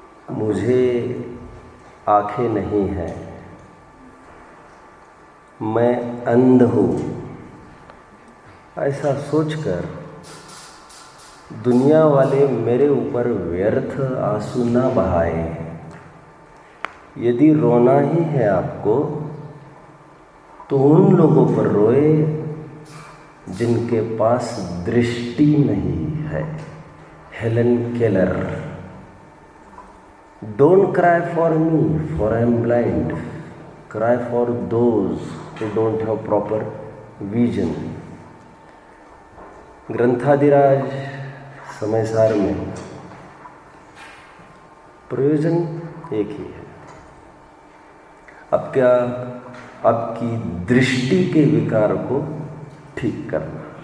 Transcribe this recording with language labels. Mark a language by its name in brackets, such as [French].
[Hindi] मुझे आँखें नहीं हैं, मैं अंध हूँ, ऐसा सोचकर दुनिया वाले मेरे ऊपर व्यर्थ आंसू न बहाए। यदि रोना ही है आपको तो उन लोगों पर रोए जिनके पास दृष्टि नहीं है। Helen Keller. [English] Don't cry for me, for I am blind. Cry for those who don't have proper vision. [Hindi] ग्रंथादिराज Samaysar में प्रयोजन एक ही है। अब क्या, आपकी दृष्टि के विकार को ठीक करना।